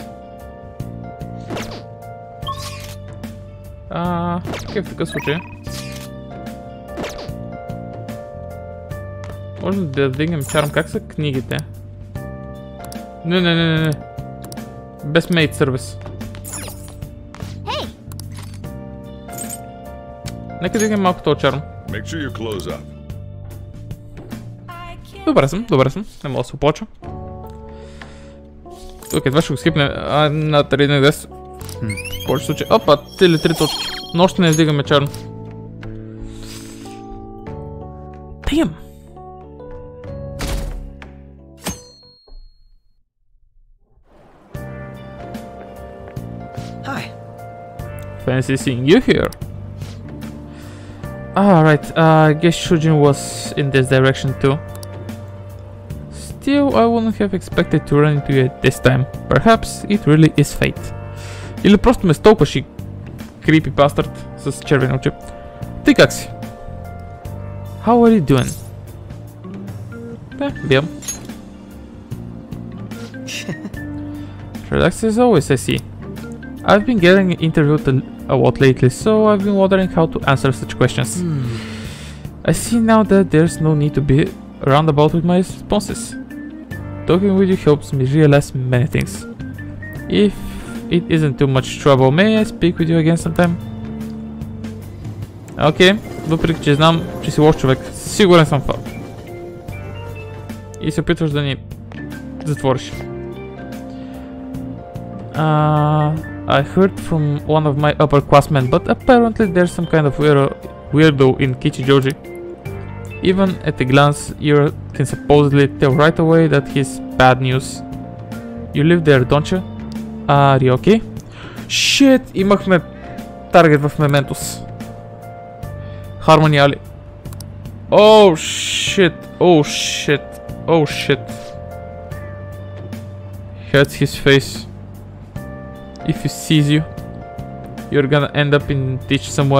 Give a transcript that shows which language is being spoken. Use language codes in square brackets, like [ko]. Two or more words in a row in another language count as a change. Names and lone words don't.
[bg] Какъв такъв случай? Можем да вдигнем чарм. Как са книгите? Не. Без [en] made service. [bg] Нека да вдигнем малко този чарм. Добре съм. Не мога да се оплача. Окей, това ще го скипнем на 3-10. В повече случай. Опа, 3 точки. Но още не вдигаме чарм. [en] Damn! Fancy seeing you here. Right, I guess Shujin was in this direction too. Still, I wouldn't have expected to run into you at this time. Perhaps it really is fate. [bg] Или просто ме столкваш и [en] creepy bastard [bg] с червени очи. Ти как си? [en] How are you doing? Бием. Relaxed as always, I see. I've been getting interviewed a lot lately, so I've been wondering how to answer such questions. I see now that there's no need to be roundabout with my responses. Talking with you helps me realize many things. If it isn't too much trouble, may I speak with you again sometime? [bg] Окей, въпреки че знам, че си лош човек, сигурен съм това. И се опитваш да ни затвориш. [en] I heard from one of my upperclassmen, but apparently there's some kind of weirdo in Kichijoji. Even at a glance, you can supposedly tell right away that he's bad news. You live there, don't you? Are you okay? Shit, [bg] имахме таргет в Мементос. [en] Harmony Alley. Oh shit, oh shit, oh shit. Hurts his face. If he sees you, you're gonna end up in ditch somewhere.